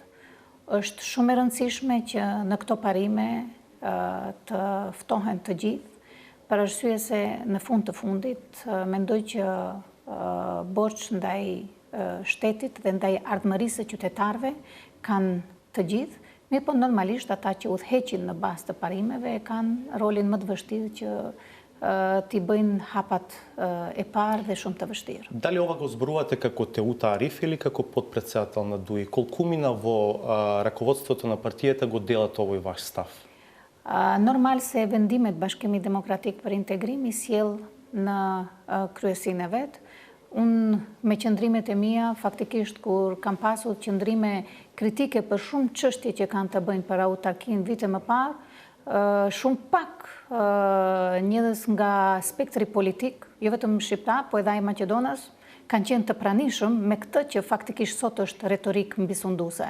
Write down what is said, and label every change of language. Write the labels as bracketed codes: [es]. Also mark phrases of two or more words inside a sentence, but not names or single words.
[sq] Është shumë e rëndësishme që në këto parime të ftohen të gjithë, për arsye se në fund të fundit mendoj që borx ndaj shtetit dhe ndaj ardhmërisë së qytetarëve kanë të gjithë, Mirë po normalisht ata që udhëheqin në bazë të parimeve kanë rolin më të vështirë që t'i bëjnë hapat e parë dhe shumë të vështirë. [mk] Дали ова го зборувате како Теута Ариф или како подпредседател на ДУИ? Колку мина во раководството на партијата го делат овој ваш став? [sq] Normal se vendimet Bashkimi Demokratik për Integrim i sjell në kryesinë e vet. Unë me qëndrimet e mia, faktikisht kur kam pasur qëndrime kritike për shumë çështje që kanë të bëjnë për autarkinë vite më parë, shumë pak njerëz nga spektri politik, jo vetëm shqiptar, po edhe ai maqedonas, kanë qenë të pranishëm me këtë që faktikisht sot është retorikë mbisunduese.